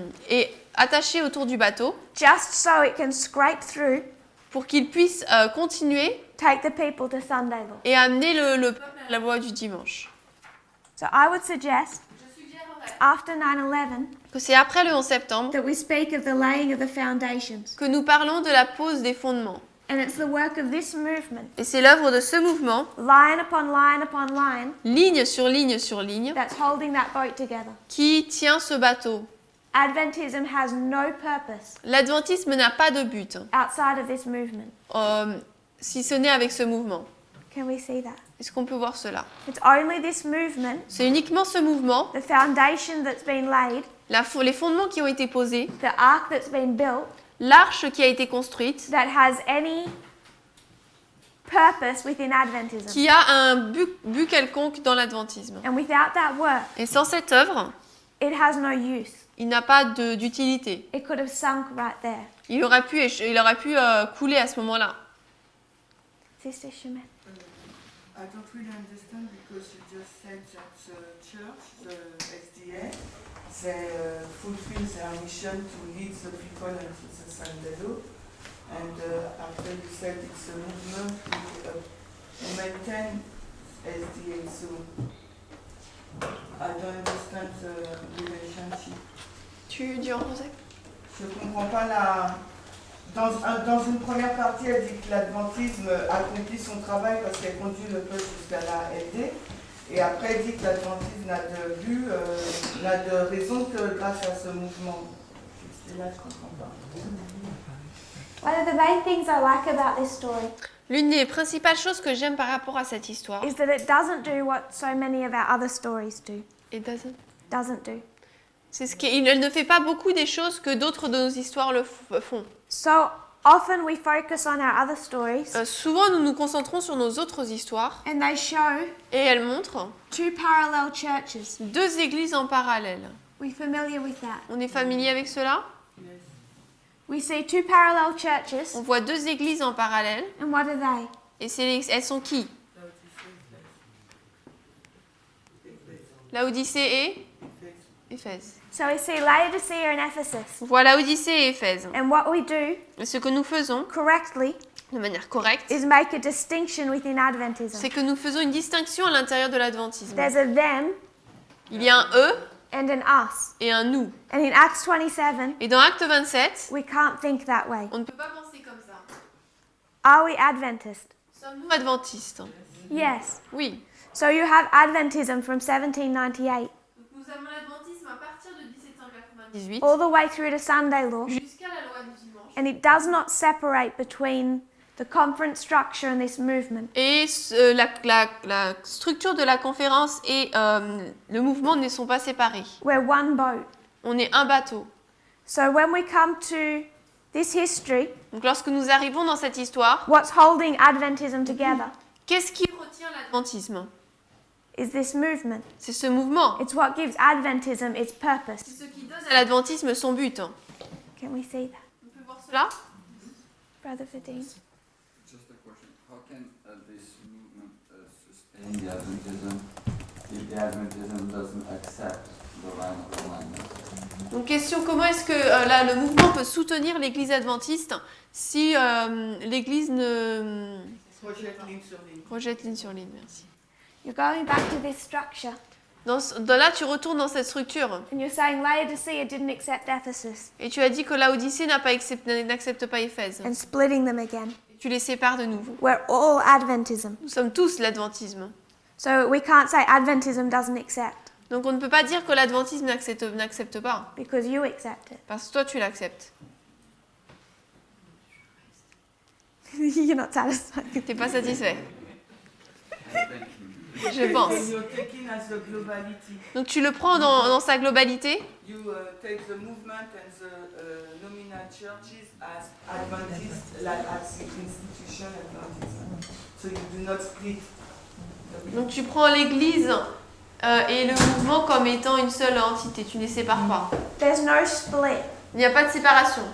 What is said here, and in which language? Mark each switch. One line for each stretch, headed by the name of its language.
French: et attaché autour du bateau
English: just so it can scrape through,
French: pour qu'ils puissent continuer
English: take the people to Sunday law.
French: et amener le peuple à la loi du dimanche.
English: So I would suggest, after 9/11,
French: Que c'est après le 11 septembre
English: that we speak of the laying of the foundations.
French: que nous parlons de la pose des fondements.
English: And it's the work of this movement,
French: Et c'est l'œuvre de ce mouvement,
English: line upon line upon line,
French: ligne sur ligne sur ligne,
English: that's holding that boat together.
French: qui tient ce bateau.
English: Adventism has no purpose
French: L'adventisme n'a pas de but,
English: outside of this movement.
French: si ce n'est avec ce mouvement.
English: Can we see that?
French: Est-ce qu'on peut voir cela?
English: It's only this movement,
French: C'est uniquement ce mouvement,
English: the foundation that's been laid,
French: les fondements qui ont été posés,
English: the ark that's been built,
French: l'arche qui a été construite,
English: that has any purpose within Adventism.
French: qui a un but quelconque dans l'adventisme.
English: And without that work,
French: Et sans cette œuvre,
English: it has no use.
French: il n'a pas d'utilité.
English: It could have sunk right there.
French: Il aurait pu couler à ce moment-là.
English: Sister Shemet. I don't really understand because you just said that the church, the SDA, they fulfill their mission to lead the people into the Sunday law. And after you said it's a movement to maintain SDA, so I don't understand the relationship.
French: Tu dis en français? Je ne comprends pas la... Dans une première partie, elle dit que l'adventisme accomplit son travail parce qu'elle conduit le peuple jusqu'à la LD. Et après, elle dit que l'adventisme n'a de but, n'a de raison que grâce à ce mouvement. Et là, je ne comprends pas.
English: One of the main things I like about this story
French: L'une des principales choses que j'aime par rapport à cette histoire,
English: is that it doesn't do what so many of our other stories do. Doesn't do.
French: c'est il ne fait pas beaucoup des choses que d'autres de nos histoires font.
English: So often we focus on our other stories
French: Souvent, nous nous concentrons sur nos autres histoires
English: and they show
French: et elles montrent
English: two parallel churches.
French: deux églises en parallèle.
English: We're familiar with that.
French: On est familier avec cela?
English: We see two parallel churches,
French: On voit deux églises en parallèle
English: and what are they?
French: et elles sont qui? Laodicée et Éphèse.
English: So we see Laodicea and Ephesus.
French: On voit Laodicée et Éphèse.
English: And what we do
French: Et ce que nous faisons
English: correctly
French: de manière correcte,
English: is make a distinction within Adventism.
French: c'est que nous faisons une distinction à l'intérieur de l'adventisme.
English: There's a them
French: Il y a un eux
English: and an us.
French: et un nous.
English: And in Acts 27,
French: Et dans Acte 27,
English: we can't think that way.
French: on ne peut pas penser comme ça.
English: Are we Adventist?
French: Sommes-nous adventistes?
English: Yes.
French: Oui.
English: So you have Adventism from 1798
French: Nous avons l'adventisme à partir de 1798
English: all the way through to Sunday law,
French: jusqu'à la loi du dimanche.
English: and it does not separate between the conference structure and this movement.
French: Et la structure de la conférence et le mouvement ne sont pas séparés.
English: We're one boat.
French: On est un bateau.
English: So when we come to this history,
French: Donc lorsque nous arrivons dans cette histoire,
English: what's holding Adventism together
French: qu'est-ce qui retient l'adventisme?
English: is this movement.
French: C'est ce mouvement.
English: It's what gives Adventism its
French: C'est
English: purpose.
French: ce qui donne à l'adventisme son but.
English: Can we see that,
French: On peut voir cela?
English: Brother Fadine? Just a question. How can this movement sustain the Adventism if the Adventism doesn't accept the line of alignment.
French: Donc question, comment est-ce que là, le mouvement peut soutenir l'Église adventiste si l'Église ne Project ligne sur ligne. rejette ligne sur ligne? Merci.
English: You're going back to this structure
French: Là, tu retournes dans cette structure
English: and you're saying Laodicea didn't accept Ephesus
French: et tu as dit que Laodicée n'accepte pas Éphèse.
English: and splitting them again.
French: Tu les sépares de nouveau.
English: We're all Adventism.
French: Nous sommes tous l'adventisme.
English: So we can't say Adventism doesn't accept
French: Donc on ne peut pas dire que l'adventisme n'accepte pas,
English: because you accept it.
French: parce que toi tu l'acceptes.
English: You're not satisfied.
French: T'es pas satisfait,
English: Thank you.
French: je pense.
English: And you're taking as the globality.
French: Donc tu le prends dans sa globalité.
English: You take the movement and the nominal churches as Adventist, like as the institution Adventism. So you do not split.
French: Donc tu prends l'Église et le mouvement comme étant une seule entité, tu ne les sépares pas.
English: There's no split.
French: Il n'y a pas de séparation.